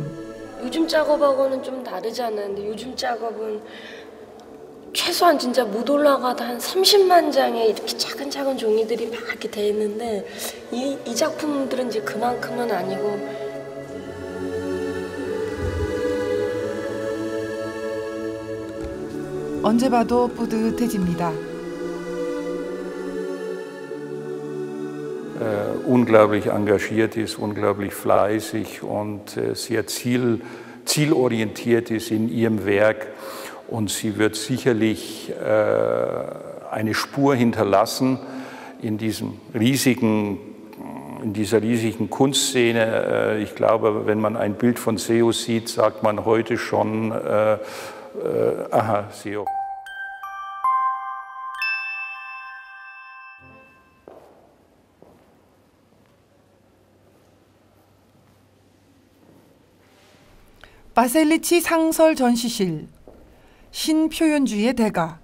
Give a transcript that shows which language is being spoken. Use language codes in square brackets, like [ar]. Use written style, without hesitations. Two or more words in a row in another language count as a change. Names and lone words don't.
[ko] 요즘 작업하고는 좀 다르잖아요. 근데 요즘 작업은 최소한 진짜 못 올라가도 한 30만 장의 이렇게 작은 종이들이 막 이렇게 돼 있는데, 이 작품들은 이제 그만큼은 아니고. 언제 봐도 뿌듯해집니다. [de] Unglaublich engagiert ist, unglaublich fleißig und sehr zielorientiert ist in ihrem Werk. Und sie wird sicherlich eine Spur hinterlassen in dieser riesigen Kunstszene. Ich glaube, wenn man ein Bild von Seho sieht, sagt man heute schon, aha, Seho. [ko] 바셀리치 상설 전시실. 신표현주의의 대가.